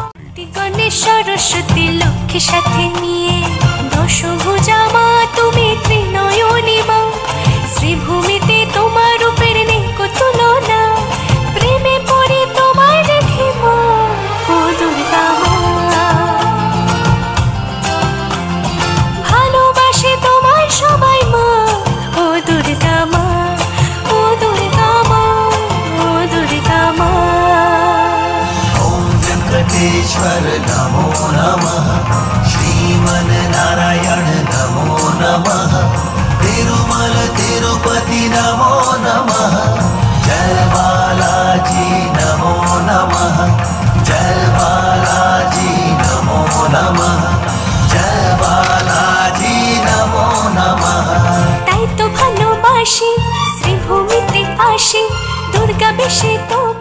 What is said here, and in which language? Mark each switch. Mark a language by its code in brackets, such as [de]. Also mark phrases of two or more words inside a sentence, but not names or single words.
[bn] গণেশ সরস্বতী লক্ষ্মীর সাথে নিয়ে দশভুজা মা তুমি ত্রিনয়নী মা, শ্রীভূমিতে তোমার রূপের নেই তুলনা, প্রেমে পড়ে তোমায় দেখে মা, ও দুর্গা মা। ভালোবাসে তোমায় সবাই মা, ও দুর্গা মা, ও দুর্গা মা, ও দুর্গা মা। [sa] ওম वेंकटेश्वर नमो नमः, श्रीमन नारायण नमो नमः, तिरुमल तिरुपति नमो नमः, जय बालाजी नमो नमः, जय बालाजी नमो नमः, जय बालाजी नमो नमः। [bn] তাই তো ভালোবাসি শ্রীভূমিতে আসি, দুর্গা বেশে